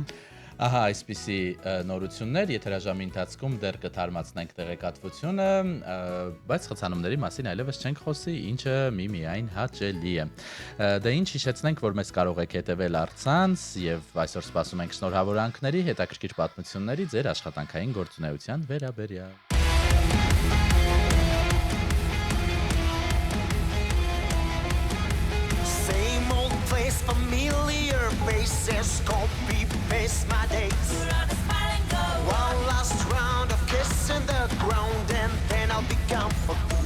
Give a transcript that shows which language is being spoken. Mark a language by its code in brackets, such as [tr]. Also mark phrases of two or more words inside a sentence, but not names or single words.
[hy] Ահա այսպիսի նորություններ, եթերաժամի ընթացքում դեռ կթարմացնենք տեղեկատվությունը, բայց խցանումների մասին այլևս չենք խոսի, ինչը միայն հաճելի է։ Դե ինչ հիշեցնենք, որ մեզ կարող եք հետևել առցանց եւ այսօր սպասում ենք շնորհավորանքների, հետաքրքիր պատմությունների ձեր աշխատանքային գործունեության վերաբերյալ։ [en] Familiar faces, copy paste my dates. One last round of kissing the ground, and then I'll be gone for good.